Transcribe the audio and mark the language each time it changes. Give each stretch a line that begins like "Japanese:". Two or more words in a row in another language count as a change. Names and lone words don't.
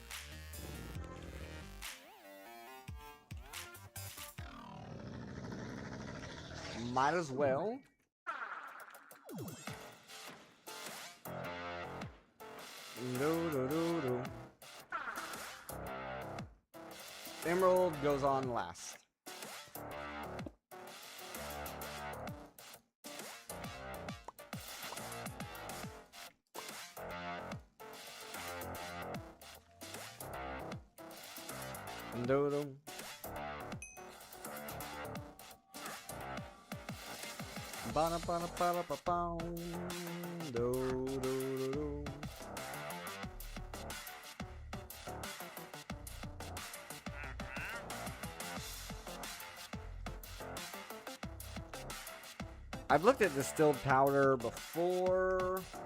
English: might as well. Emerald goes on last. Dodo. Bana bana bana ba ba. Do do do do. I've looked at distilled powder before.